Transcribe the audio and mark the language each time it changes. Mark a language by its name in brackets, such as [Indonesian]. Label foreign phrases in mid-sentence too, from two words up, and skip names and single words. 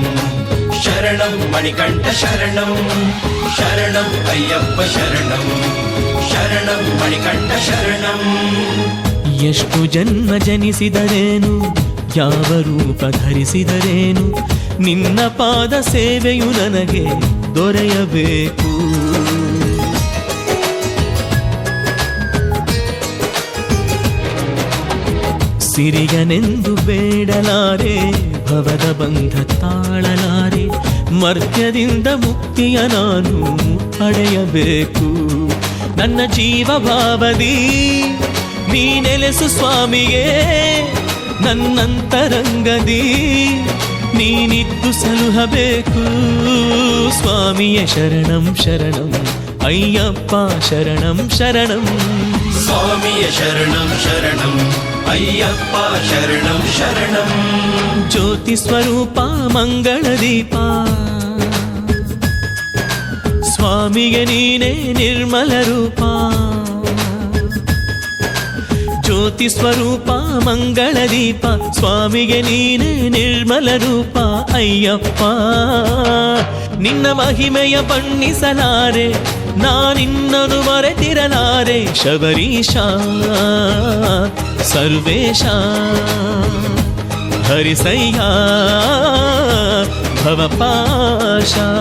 [Sanskrit] शरणं मणिकण्ठ शरणं शरणं अय्यप्प शरणं शरणं मणिकण्ठ शरणं [Kannada] ಎಷ್ಟು ಜನ್ಮ ಜನಿಸಿದರೇನು ಯಾವ ರೂಪ ಧರಿಸಿದರೇನು ನಿನ್ನ ಪಾದ ಸೇವೆಯು ನನಗೆ ದೊರೆಯಬೇಕು ಸಿರಿಯನೆಂದು ಬೇಡಲಾರೆ ಭವದ ಬಂಧ ತಾಳಲಾರೆ ಮರ್ತ್ಯದಿಂದ ಮುಕ್ತಿಯ ನಾನು ಪಡೆಯಬೇಕು ನನ್ನ ಜೀವ ಭಾವದಿ ನೀ ನೆಲೆಸು ಸ್ವಾಮಿಯೇ ನನ್ನಂತರಂಗದಿ ನೀನಿದ್ದು ಸಲುಹಬೇಕು ಸ್ವಾಮಿಯೇ [Sanskrit] ಶರಣಂ ಶರಣಂ ಅಯ್ಯಪ್ಪ ಶರಣಂ ಶರಣಂ स्वामिये शरणं शरणं अय्यप्प शरणं शरणं [Kannada] ಜ್ಯೋತಿ ಸ್ವರೂಪ ಮಂಗಲ ದೀಪಾ ಸ್ವಾಮಿಗೆ ನೀನೆ ನಿರ್ಮಲ ರೂಪಾ ಜ್ಯೋತಿ ಸ್ವರೂಪ ಮಂಗಲ ದೀಪಾ ಸ್ವಾಮಿಗೆ ನೀನೆ ನಿರ್ಮಲ ರೂಪಾ ಅಯ್ಯಪ್ಪ ನಿನ್ನ ಮಹಿಮೆಯ ಬಣ್ಣಿಸಲಾರೆ ನಾನಿನ್ನನು ಮರೆತಿರಲಾರೆ ಶಬರೀಶ ಸರ್ವೇಶ ಹರಿಸಯ್ಯ ಭವಪಾಶ